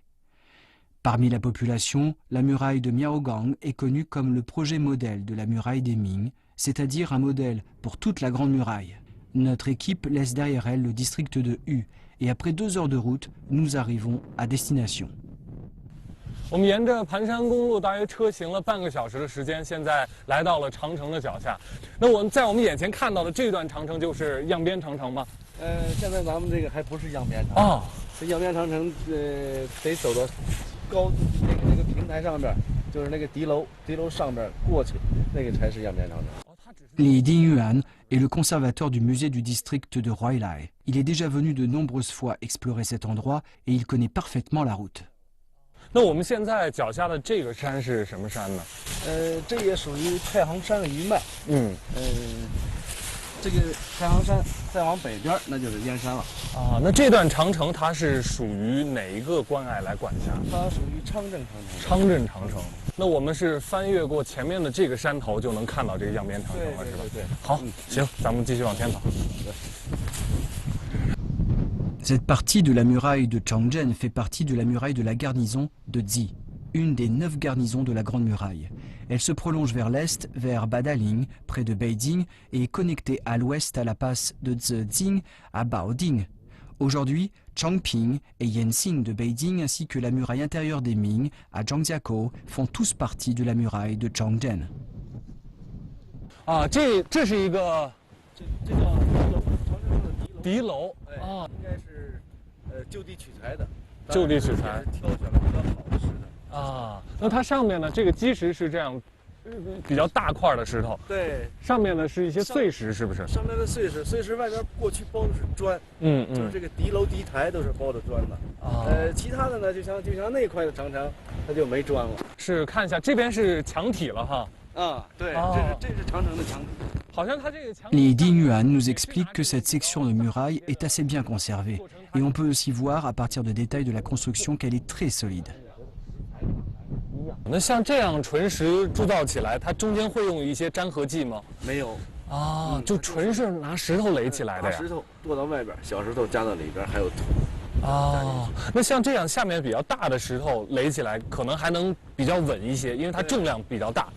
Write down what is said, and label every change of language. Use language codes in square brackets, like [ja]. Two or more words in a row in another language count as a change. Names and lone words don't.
[fr] Parmi la population, la muraille de Miaogang est connue comme le projet modèle de la muraille des Ming, c'est-à-dire un modèle pour toute la Grande Muraille. Notre équipe laisse derrière elle le district de Hu, et après 2 heures de route, nous arrivons à destination. [zh] 我们沿着盘山公路大约车行了半个小时的时间，现在来到了长城的脚下。那我们在我们眼前看到的这段长城就是样边长城吗？现在咱们这个还不是样边长城这样边长城得走到高那个平台上边，就是那个敌楼上边过去，那个才是样边长城。 [fr] Li Dingyuan est le conservateur du musée du district de Huailai. Il est déjà venu de nombreuses fois explorer cet endroit et il connaît parfaitement la route. [zh] 那我们现在脚下的这个山是什么山呢？这也属于太行山的一脉。 这个太行山再往北边那就是燕山了。啊，那这段长城它是属于哪一个关隘来管辖？它属于昌镇长城。昌镇长城。那我们是翻越过前面的这个山头就能看到这个样边长城了，是吧？对。好，行，咱们继续往前走。 [fr] Cette partie de la muraille de Changzhen fait partie de la muraille de la garnison de Zi, une des 9 garnisons de la Grande Muraille. Elle se prolonge vers l'est, vers Badaling, près de Beijing, et est connectée à l'ouest à la passe de Zhejiang à Baoding. Aujourd'hui, Changping et Yanxing de Beijing ainsi que la muraille intérieure des Ming à Zhangjiakou font tous partie de la muraille de Changzhen. [zh] 啊，这是一个，这叫敌楼啊，应该是就地取材的。就地取材，挑选了比较好的石头。啊，那它上面呢，这个基石是这样，比较大块的石头。对，上面呢是一些碎石，是不是？上面的碎石，碎石外边过去包的是砖，就是这个敌楼、敌台都是包的砖的。啊，其他的呢，就像那块的长城，它就没砖了。是，看一下这边是墙体了哈。啊，对，这是长城的墙体。 [fr] Les Ding Yuan nous expliquent que cette section de muraille est assez bien conservée. Et on peut aussi voir à partir de détails de la construction qu'elle est très solide. [zh] 那像这样纯石铸造起来，它中间会用一些粘合剂吗？没有啊，就纯是拿石头垒起来的呀。把石头剁到外边，小石头加到里边，还有土。啊，那像这样下面比较大的石头垒起来，可能还能比较稳一些，因为它重量比较大。